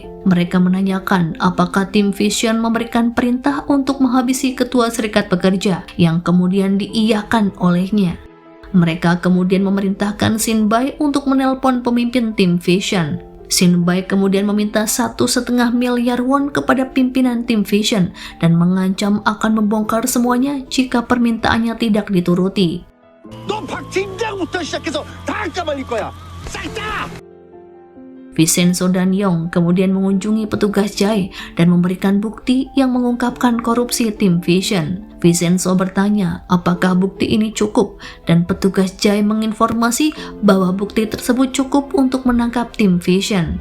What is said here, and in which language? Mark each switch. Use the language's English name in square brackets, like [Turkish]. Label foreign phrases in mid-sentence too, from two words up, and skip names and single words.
[Indonesian] Mereka menanyakan apakah tim Vision memberikan perintah untuk menghabisi ketua serikat pekerja, yang kemudian diiyakan olehnya. Mereka kemudian memerintahkan Shin Bae untuk menelpon pemimpin tim Vision. Shin-bai kemudian meminta 1,5 miliar won kepada pimpinan Team Vision dan mengancam akan membongkar semuanya jika permintaannya tidak dituruti. [Korean] 너 박 팀장부터 시작해서 다 까발릴 거야. 싹 다! [Indonesian] Vincenzo dan Yong kemudian mengunjungi petugas Jae dan memberikan bukti yang mengungkapkan korupsi Team Vision. Vincenzo bertanya apakah bukti ini cukup dan petugas Jae menginformasi bahwa bukti tersebut cukup untuk menangkap Team Vision.